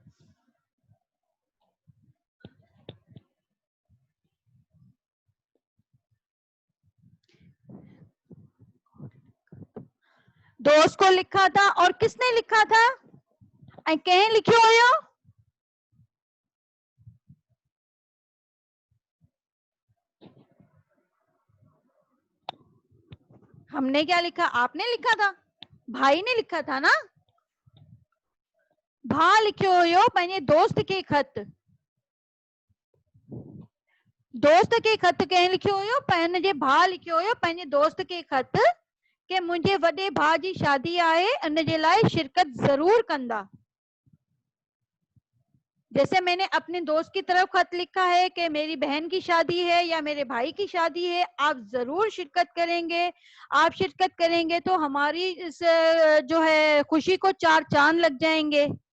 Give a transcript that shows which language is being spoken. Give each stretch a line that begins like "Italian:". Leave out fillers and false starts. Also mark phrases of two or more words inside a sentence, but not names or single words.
Hindi: दोस्त को लिखा था और किसने लिखा था
Sindhi: ऐं कंहिं लिखियो हुयो?
Hindi: हमने क्या लिखा? आपने लिखा था, भाई ने लिखा था ना?
Sindhi: भा लिखियो हुयो पंहिंजे दोस्त के खत। दोस्त के खत कंहिं लिखियो हुयो? पंहिंजे भाउ लिखियो हुयो पंहिंजे दोस्त के खत कि मुंहिंजे वॾे भाउ जी शादी आहे, इन जे लाइ शिरकत जरूर कंदा।
Hindi: जैसे मैंने अपने दोस्त की तरफ खत लिखा है कि मेरी बहन की शादी है या मेरे भाई की शादी है, आप जरूर शिरकत करेंगे। आप शिरकत करेंगे तो हमारी इस जो है खुशी को 4 चांद लग जाएंगे।